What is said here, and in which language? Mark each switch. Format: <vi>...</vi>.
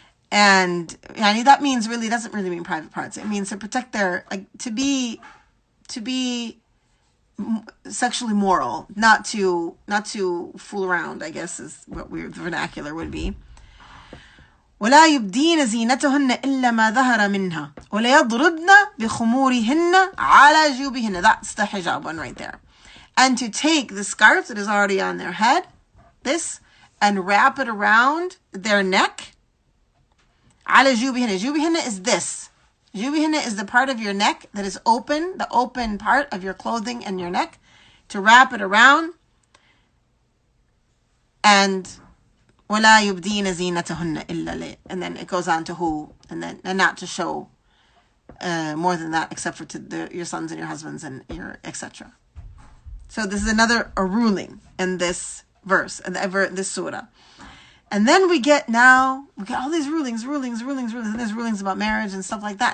<en>And that means really doesn't really mean private parts. It means to protect their, like, to be sexually moral, not to fool around, I guess is what the vernacular would be.</en> <ar>ولا يبدين زينتهن إلا ما ظهر منها ولا يضربن بخمورهن على جيوبهن.</ar> <en>That's the hijab one right there. And to take the scarf that is already on their head, this, and wrap it around their neck.</en> <ar>على جيوبهن.</ar> <en>جيوبهن is this. جيوبهن is the part of your neck that is open, the open part of your clothing and your neck. To wrap it around.</en> <ar>And وَلَا يُبْدِينَ زِينَتَهُنَّ إِلَّا.</ar> <en>And then it goes on to who, and not to show more than that, except for to your sons and your husbands and your etc. So this is another ruling in this verse, in this surah. And then we get all these rulings, and there's rulings about marriage and stuff like that.</en>